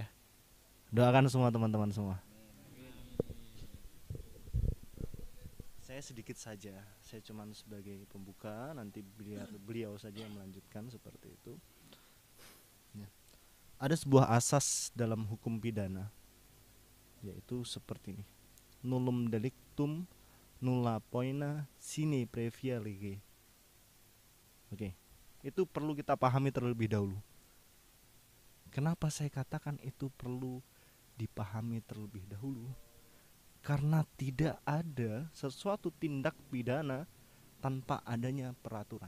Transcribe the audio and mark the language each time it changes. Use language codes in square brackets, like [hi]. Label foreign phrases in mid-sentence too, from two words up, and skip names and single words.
[id] Doakan semua teman-teman semua. Saya sedikit saja, saya cuma sebagai pembuka, nanti biar beliau saja yang melanjutkan seperti itu. Ya. Ada sebuah asas dalam hukum pidana, yaitu seperti ini: [la] nullum delictum nulla poena sine previa lege. [id] Oke, itu perlu kita pahami terlebih dahulu. Kenapa saya katakan itu perlu dipahami terlebih dahulu? Karena tidak ada sesuatu tindak pidana tanpa adanya peraturan.